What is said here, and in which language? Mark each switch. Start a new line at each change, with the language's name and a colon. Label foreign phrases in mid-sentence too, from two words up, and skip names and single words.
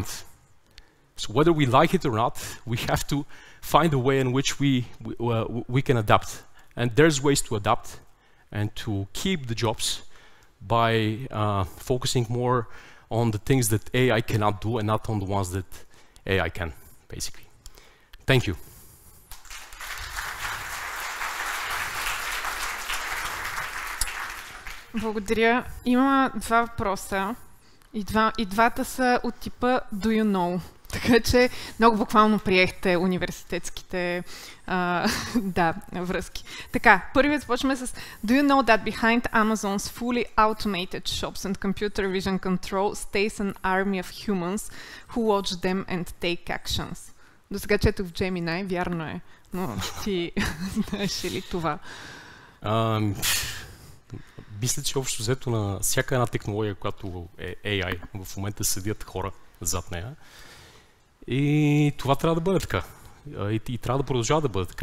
English: So whether we like it or not, we have to find a way in which we can adapt. And there's ways to adapt and to keep the jobs by focusing more on the things that AI cannot do and not on the ones that AI can, basically. Thank you.
Bulgarian: Благодаря. Има два въпроса и двата са от типа
English: Do you know?
Bulgarian: Така че много буквално приехте университетските връзки. Така, първият започваме с
English: Do you know that behind Amazon's fully automated shops and computer vision control stays an army of humans who watch them and take actions?
Bulgarian: До сега четох в Gemini, вярно е, но ти знаеш ли това? Мисля, че общо взето на всяка една технология, която е AI, в момента седят хора зад нея. И това трябва да бъде така. И трябва да продължава да бъде така.